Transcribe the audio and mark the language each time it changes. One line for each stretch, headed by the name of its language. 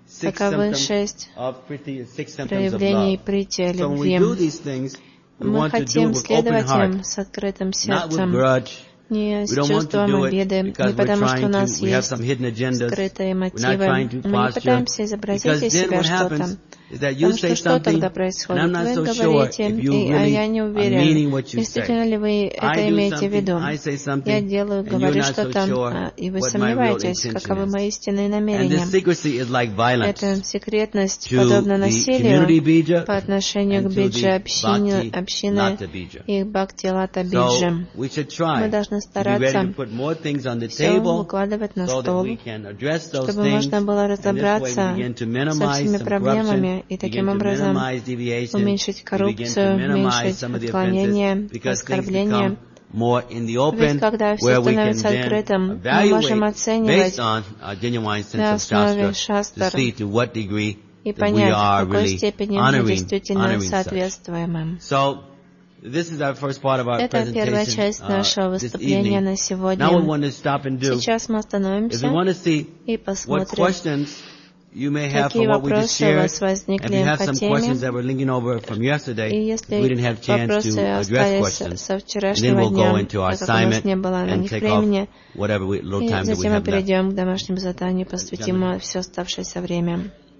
Russian: Таковы шесть проявлений прити любви. Мы хотим следовать им с открытым сердцем. Не с чувством обиды, не потому что у нас есть скрытые мотивы. Мы не пытаемся изобразить из себя что-то.
English: is that you say something, and I'm not so sure if you really are meaning what you say. I say something, and you're not so sure what my real intention is. And this secrecy is like violence to the community bija and to the bhakti lata bija. So we should try to be ready to put more things on the table so that we can address those things, and this way we begin to minimize some corruption,
Russian: и таким образом уменьшить коррупцию, уменьшить отклонения, оскорбления. Ведь когда все становится открытым, мы можем оценивать на основе шастр и понять, в какой степени мы действительно соответствуем им.
English: This is our first part of our presentation this evening. Now we want to stop and do is we want to see what questions you may have for what we just shared. And you have some questions that were linking over from yesterday, we didn't have a chance to address questions. And then we'll go into our assignment and take off whatever little time that we have left.
Russian: И затем мы перейдем к домашнему заданию, посвятим все оставшееся время.